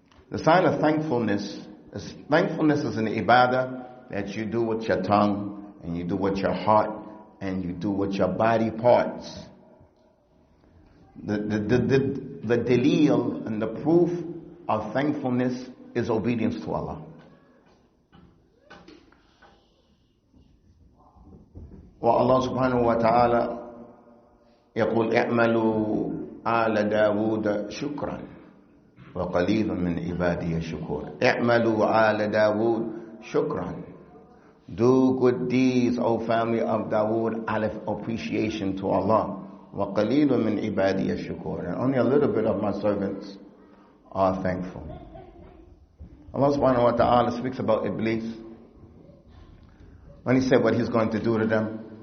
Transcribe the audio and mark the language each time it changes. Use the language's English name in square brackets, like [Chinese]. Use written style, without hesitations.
[English] The sign of thankfulness is an ibadah that you do with your tongue, and you do with your heart, and you do with your body parts. The dalil and the proof of thankfulness is obedience to Allah. [Arabic] Allah subhanahu wa ta'ala يقول اعملوا آل داود شكرا وقليل من عبادي الشكور. اعملوا آل داود شكرا. [English] Do good deeds, O family of Dawood, out of appreciation to Allah. [Arabic] وقليل من عبادي الشكور. [English] And only a little bit of my servants are thankful. Allah subhanahu wa ta'ala speaks about Iblis when He said what He's going to do to them.